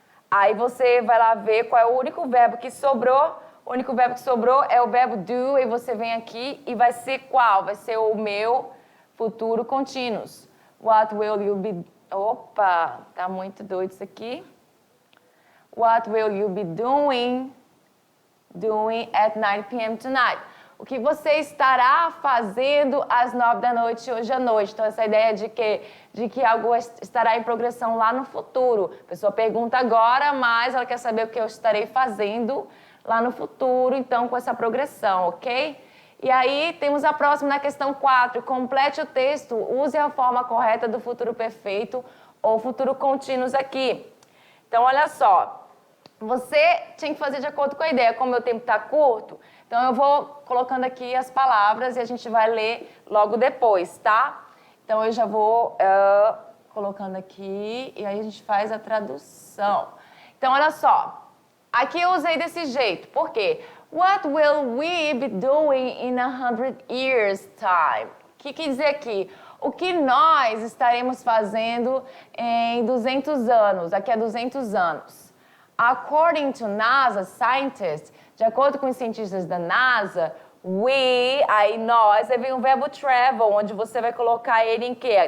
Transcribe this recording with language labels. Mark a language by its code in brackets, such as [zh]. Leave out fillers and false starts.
[pt] Aí você vai lá ver qual é o único verbo que sobrou. O único verbo que sobrou é o verbo do, e você vem aqui e vai ser qual? Vai ser o meu futuro contínuo. [en] What will you be... [pt] Opa, tá muito doido isso aqui. [en] What will you be doing at 9 p.m. tonight? [pt] O que você estará fazendo às 9 da noite hoje à noite? Então, essa ideia de que algo estará em progressão lá no futuro. A pessoa pergunta agora, mas ela quer saber o que eu estarei fazendo lá no futuro, então, com essa progressão, ok? E aí, temos a próxima na questão 4. Complete o texto, use a forma correta do futuro perfeito ou futuro contínuo aqui. Então, olha só. Você tinha que fazer de acordo com a ideia. Como o meu tempo está curto, então eu vou colocando aqui as palavras e a gente vai ler logo depois, tá? Então eu já vou colocando aqui e aí a gente faz a tradução. Então olha só, aqui eu usei desse jeito. Por quê? [en] What will we be doing in 100 years time? [pt] O que quer dizer aqui? O que nós estaremos fazendo em 200 anos, daqui a 200 anos? [en] According to NASA scientists, [pt] de acordo com os cientistas da NASA, aí nós, aí vem o verbo travel, onde você vai colocar ele em quê?